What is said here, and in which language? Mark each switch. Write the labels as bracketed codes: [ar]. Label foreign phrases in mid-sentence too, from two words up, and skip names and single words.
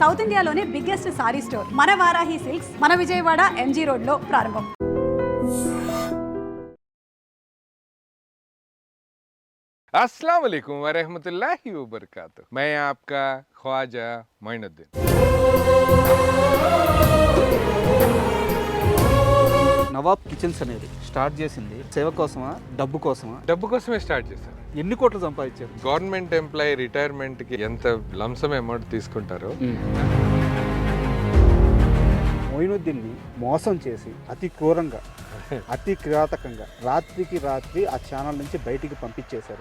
[te] సౌత్ ఇండియాలోనే [en] biggest saree store [te] మన వారాహి సిల్క్స్ మన విజయవాడ ఎంజీ రోడ్ లో ప్రారంభం. [ar] السلام عليكم ورحمة الله وبركاته. [ur] میں آپکا خواجہ معین الدین. [te] నవాబ్ కిచెన్స్ అనేది స్టార్ట్ చేసింది సేవ కోసమా, డబ్బు కోసమా? డబ్బు కోసమే స్టార్ట్ చేశాను. ఎన్ని కోట్లు సంపాదించారు? [en] government employee [te] రిటైర్మెంట్కి ఎంత [en] lump sum amount [te] తీసుకుంటారో మొయినుద్దీన్ని మోసం చేసి అతి క్రూరంగా అతి కిరాతకంగా రాత్రికి రాత్రి ఆ ఛానల్ నుంచి బయటికి పంపించేశారు.